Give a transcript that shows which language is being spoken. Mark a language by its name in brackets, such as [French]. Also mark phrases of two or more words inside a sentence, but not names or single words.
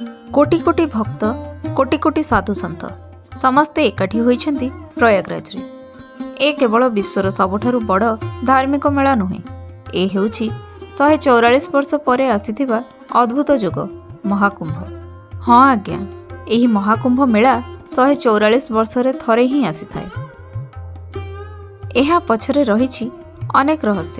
[Odia] କୋଟି କୋଟି ଭକ୍ତ କୋଟି କୋଟି ସାଧୁ ସନ୍ଥ ସମସ୍ତେ ଏକାଠି ହୋଇଛନ୍ତି ପ୍ରୟାଗରାଜ ରେ। ଏ କେବଳ ବିଶ୍ୱର ସବୁଠାରୁ ବଡ଼ ଧାର୍ମିକ ମେଳା ନୁହେଁ, ଏ ହେଉଛି 144 ବର୍ଷ ପରେ ଆସୁଥିବା ଅଦ୍ଭୁତ ଯୋଗ ମହାକୁମ୍ଭ। ହଁ ଆଜ୍ଞା, ଏହି ମହାକୁମ୍ଭ ମେଳା 144 ବର୍ଷରେ ଥରେ ହିଁ ଆସି ଥାଏ। ଏହା ପଛରେ ରହିଛି ଅନେକ ରହସ୍ୟ।